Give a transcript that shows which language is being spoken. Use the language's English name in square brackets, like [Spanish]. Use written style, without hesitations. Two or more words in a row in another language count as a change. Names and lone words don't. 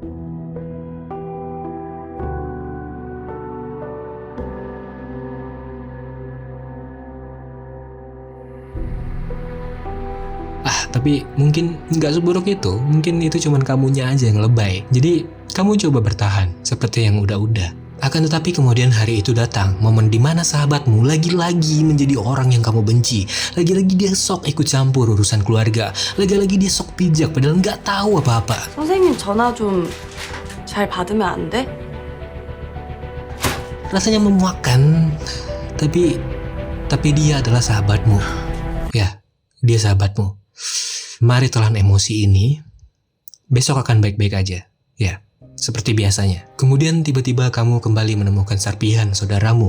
[Indonesian] Tapi mungkin nggak seburuk itu, mungkin itu cuman kamunya aja yang lebay. Jadi kamu coba bertahan seperti yang udah-udah. Akan tetapi kemudian hari itu datang, momen dimana sahabatmu lagi-lagi menjadi orang yang kamu benci. Lagi-lagi dia sok ikut campur urusan keluarga. Lagi-lagi dia sok pijak padahal nggak tahu apa-apa. [Korean] 선생님 전화 좀 잘 받으면 안 돼? [Indonesian] Rasanya memuakkan, tapi dia adalah sahabatmu. Ya, dia sahabatmu. Mari telan emosi ini, besok akan baik-baik aja. Ya, seperti biasanya. Kemudian tiba-tiba kamu kembali menemukan serpihan saudaramu.